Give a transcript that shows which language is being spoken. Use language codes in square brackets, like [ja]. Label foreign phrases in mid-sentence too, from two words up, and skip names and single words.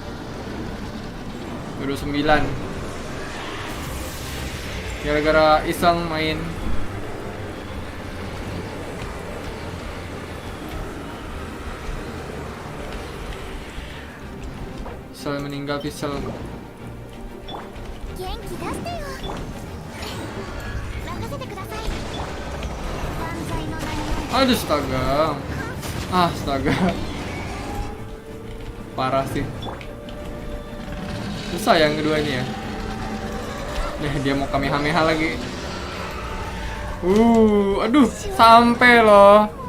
[id] 29. Gara-gara iseng main. Pisel meninggal, Pisel. [ja] 元気出してよ。任せてください。万歳の名に。 [id] Aduh, astaga. Astaga. Parah sih. Susah yang kedua ini ya. Nih, dia mau kamehameha lagi. Aduh, sampai loh.